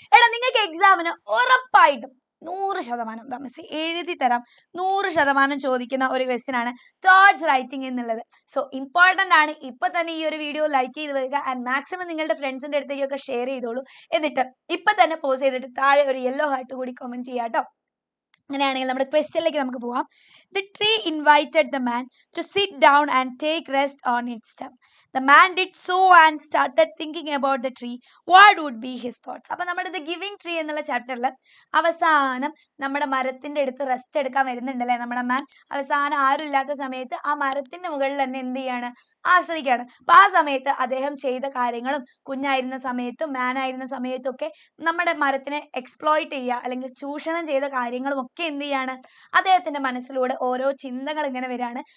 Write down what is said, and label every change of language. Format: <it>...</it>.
<ml>എടാ നിങ്ങൾക്ക് എക്സാമിന് ഉറപ്പായിട്ടും 100% മിസ് എഴുതി തരാം 100% ചോദിക്കുന്ന ഒരു ക്വസ്റ്റ്യൻ ആണ് തോട്ട്സ് റൈറ്റിംഗ് എന്നുള്ളത്. സോ ഇമ്പോർട്ടന്റ് ആണ്. ഇപ്പൊ തന്നെ ഈ ഒരു വീഡിയോ ലൈക്ക് ചെയ്ത് വരിക ആൻഡ് മാക്സിമം നിങ്ങളുടെ ഫ്രണ്ട്സിന്റെ അടുത്തേക്കൊക്കെ ഷെയർ ചെയ്തോളൂ. എന്നിട്ട് ഇപ്പൊ തന്നെ പോസ് ചെയ്തിട്ട് താഴെ ഒരു യെല്ലോ ഹാർട്ട് കൂടി കമന്റ് ചെയ്യാം കേട്ടോ. അങ്ങനെയാണെങ്കിൽ നമ്മുടെ ക്വസ്റ്റ്യനിലേക്ക് നമുക്ക് പോവാം.</ml> <en>The tree invited the man to sit down and take rest on its stem. The man did so and started thinking about the tree. What would be his thoughts?</en> <ml>അപ്പോൾ നമ്മുടെ The Giving Tree എന്നുള്ള ചാപ്റ്ററിൽ അവസാനം നമ്മുടെ മരത്തിന്റെ അടുത്ത് rest എടുക്കാൻ വരുന്നുണ്ടല്ലേ നമ്മുടെ മാൻ. അവസാനം ആരും ഇല്ലാത്ത സമയത്ത് ആ മരത്തിന്റെ മുകളിൽ തന്നെ എന്ത് ചെയ്യാണ്, ആശ്രയിക്കുകയാണ്. അപ്പൊ ആ സമയത്ത് അദ്ദേഹം ചെയ്ത കാര്യങ്ങളും കുഞ്ഞായിരുന്ന സമയത്തും മാൻ ആയിരുന്ന സമയത്തും ഒക്കെ നമ്മുടെ മരത്തിനെ എക്സ്പ്ലോയിറ്റ് ചെയ്യുക അല്ലെങ്കിൽ ചൂഷണം ചെയ്ത കാര്യങ്ങളും ഒക്കെ എന്ത് ചെയ്യാണ്, അദ്ദേഹത്തിന്റെ മനസ്സിലൂടെ ഓരോ ചിന്തകൾ ഇങ്ങനെ വരികയാണ്.</ml>